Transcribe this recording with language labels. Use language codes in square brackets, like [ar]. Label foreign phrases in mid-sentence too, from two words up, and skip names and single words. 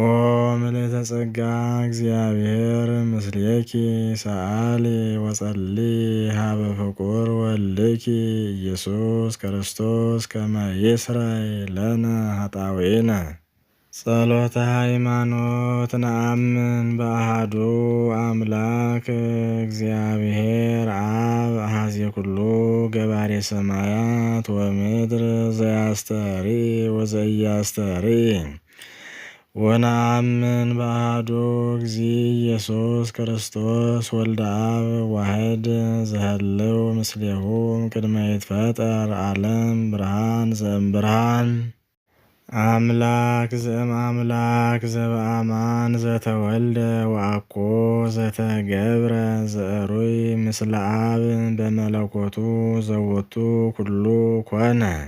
[gez] ምልዕተ ጸጋ እግዚአብሔር ምስሌኪ ሰአሊ ወጸሊ ሀበ ፍቁር ወልድኪ ኢየሱስ ክርስቶስ ከመ ይስረይ ለነ ኃጣውኢነ። ጸሎተ ሃይማኖት። ነአምን በአሐዱ አምላክ እግዚአብሔር አብ አሐዜ ኩሉ ገባሬ ሰማያት ወምድር ዘያስተሪ ወዘኢያስተሪ ወነአምን በአሐዱ እግዚእ ኢየሱስ ክርስቶስ ወልደ አብ ዋሕድ ዘሀለው ምስሌሁ እምቅድመ ይትፈጠር ዓለም ብርሃን ዘእምብርሃን አምላክ ዘእምአምላክ ዘበአማን ዘተወልደ ወአኮ ዘተገብረ ዘእሩይ ምስለ አብ በመለኮቱ ዘወቱ ኩሉ ኮነ